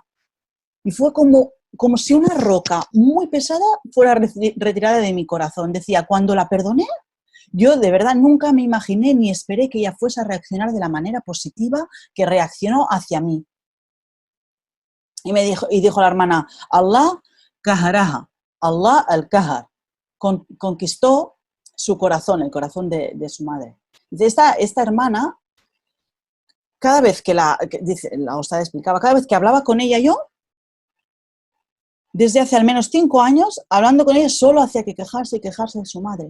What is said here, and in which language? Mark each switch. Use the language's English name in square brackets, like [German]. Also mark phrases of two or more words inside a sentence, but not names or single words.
[Spanish] Y fue como si una roca muy pesada fuera retirada de mi corazón. Decía, cuando la perdoné, yo de verdad nunca me imaginé ni esperé que ella fuese a reaccionar de la manera positiva que reaccionó hacia mí. Y dijo la hermana, [Arabic] الله قهرها، الله القهار, [Spanish] conquistó su corazón, el corazón de su madre. Esta hermana cada vez dice, la Ustad explicaba, cada vez que hablaba con ella yo, desde hace al menos 5 años, hablando con ella, solo hacía que quejarse y quejarse de su madre.